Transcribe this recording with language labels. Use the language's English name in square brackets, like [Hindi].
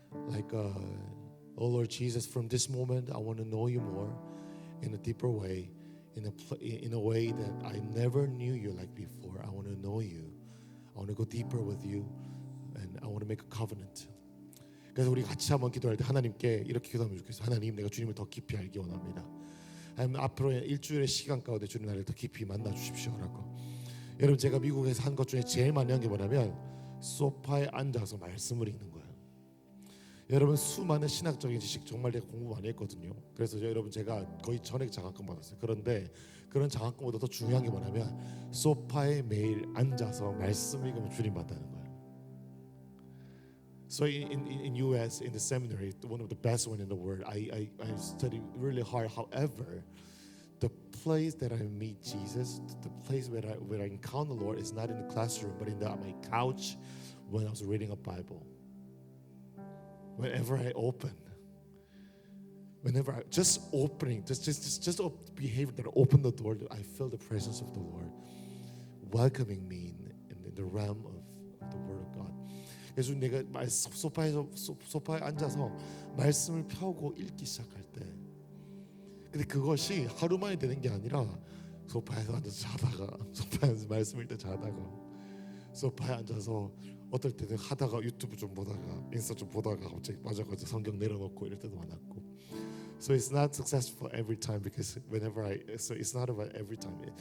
[English] Like, oh Lord Jesus, from this moment I want to know you more in a deeper way. In a way that I never knew you like before. I want to know you. I want to go deeper with you, and I want to make a covenant. [Korean] 그래서 우리 같이 한번 기도할 때 하나님께 이렇게 기도하면 좋겠어요. 하나님, 내가 주님을 더 깊이 알기 원합니다. 하나님, 앞으로 일주일의 시간 가운데 주님 나를 더 깊이 만나 주십시오라고. 여러분, 제가 미국에서 한 것 중에 제일 많이 한 게 뭐냐면, 소파에 앉아서 말씀을 읽는 거예요. 여러분, 수많은 신학적인 지식 정말 내가 공부 많이 했거든요. 그래서 여러분, 제가 거의 전액 장학금 받았어요. 그런데 그런 장학금보다 더 중요한 게 뭐냐면, 소파에 매일 앉아서 말씀 읽으면 주님 만나는 거예요. [English] So in US, in the seminary, one of the best one in the world, I studied really hard. However, the place that I meet Jesus, the place where I encounter the Lord is not in the classroom, but in my couch when I was reading a Bible. Whenever I open, just opening, just a behavior that I open the door, I feel the presence of the Lord welcoming me in the realm of the Word of God. [Korean] 그래서 내가 소파에 앉아서 말씀을 펴고 읽기 시작할 때, 근데 그것이 하루 만에 되는 게 아니라 소파에서 앉아서 자다가, 소파에서 말씀 읽다 자다가, 소파에 앉아서 어떨 때는 하다가 유튜브 좀 보다가 인스타 좀 보다가 갑자기 맞아가지고 성경 내려놓고 이럴 때도 많았고. [English] So it's not successful every time, because so it's not about every time.